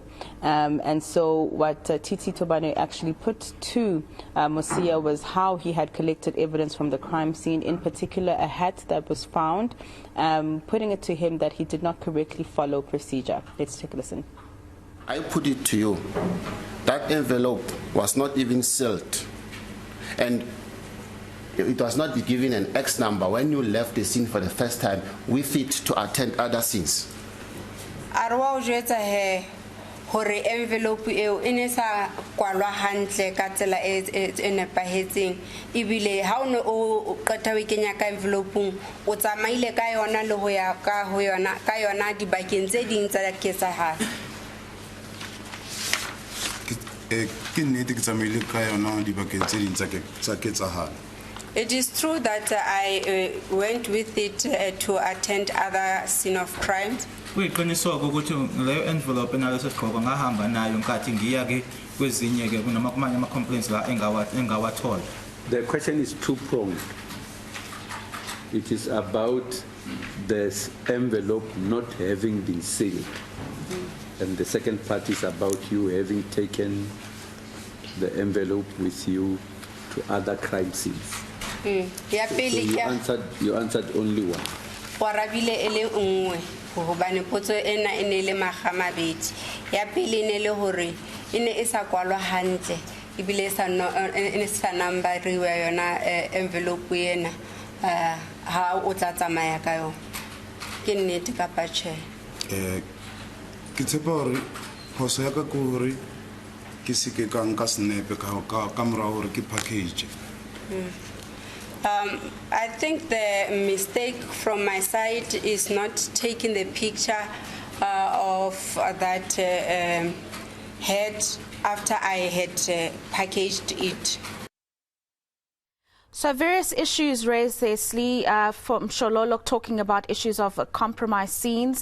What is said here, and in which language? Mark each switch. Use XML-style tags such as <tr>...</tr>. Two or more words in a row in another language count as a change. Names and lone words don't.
<en>And so what TT Tobano actually put to Mosia was how he had collected evidence from the crime scene, in particular a hat that was found, putting it to him that he did not correctly follow procedure. Let's take a listen. I put it to you, that envelope was not even sealed. And it was not given an X number when you left the scene for the first time with it to attend other scenes.</en> <st>Arwa o jwetsa he hore envelope eo ene sa kwalwa hantle ka tsela e nepahetseng ebile ha o ne o qeta o kenya ka envelope o tsamaile ka yona le ho ya ka yona dibakeng tse ding tsa ketsahalo. Ke nnete ke tsamaile ka yona dibakeng tse ding tsa ketsahalo.</st> <en>It is true that I went with it to attend other scene of crimes.</en> <zu>Kuyiqinisoko ukuthi leyo envelope naleso sigqoko ngahamba nayo nkathi ngiya ke kwezinye ke kunamanye ama complaints la engawathola.</zu> <en>The question is two-pronged. It is about this envelope not having been sealed. And the second part is about you having taken the envelope with you to other crime scenes. So you answered only one.</en> <st>Warabile ele nngwe hobane potso ena ene le magamabedi. Ya pele ne le hore ene e sa kwalwa hantle ibile sa no ene sa numberiwa yona envelope ena ha o tla tsamaya ka yona. Ke nnete ka patche. Ke tshepa hore phoso ya ka ke hore ke se ke ka nka snepe ka mora hore ke package.</st> <en>I think the mistake from my side is not taking the picture of that head after I had packaged it. So various issues raised there, Slee, from Shololo talking about issues of compromised scenes.</en>